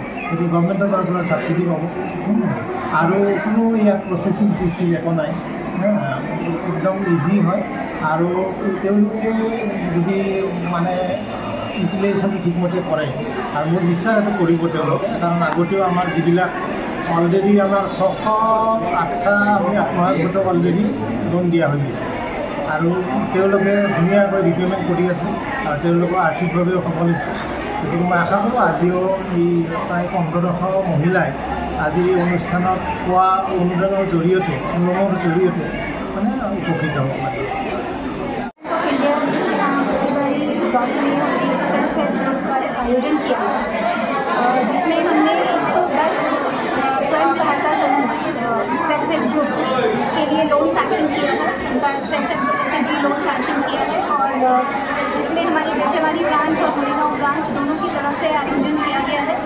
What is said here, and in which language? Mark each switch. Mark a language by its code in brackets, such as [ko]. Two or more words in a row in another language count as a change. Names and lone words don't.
[as] গতিকে গভমেণ্টৰ পৰা ছাবচিডি পাব আৰু কোনো ইয়াত প্ৰচেছিং ফিজ একো নাই, একদম ইজি হয় আৰু তেওঁলোকে যদি মানে ইউটিলাইজেশ্যনটো ঠিকমতে কৰে আৰু মোৰ বিশ্বাস এইটো কৰিব তেওঁলোকে, কাৰণ আগতেও আমাৰ যিবিলাক অলৰেডি আমাৰ 608টা আমি আত্মসহায়ক গোটক অলৰেডি লোন দিয়া হৈ গৈছে আৰু তেওঁলোকে ধুনীয়াকৈ ৰিপে'মেণ্ট কৰি আছে আৰু তেওঁলোকৰ আৰ্থিকভাৱেও সফল হৈছে। গতিকে মই আশা কৰোঁ আজিও এই প্ৰায় 1500 মহিলাই আজি এই অনুষ্ঠানত পোৱা অনুদানৰ জৰিয়তে লোনৰ জৰিয়তে মানে উপকৃত হ'ব পাৰে। [hi] आयोजन किया जिसमें हमने 110 स्वयं सहायता समूह सेल्फ हेल्प ग्रुप के लिए लोन सैंक्शन किया है, उनका सेल्फ हेल्प SHG लोन सैंक्शन किया है और इसमें हमारी बेचेवाली ब्रांच और मरीगांव ब्रांच दोनों की तरफ से आयोजन किया गया है।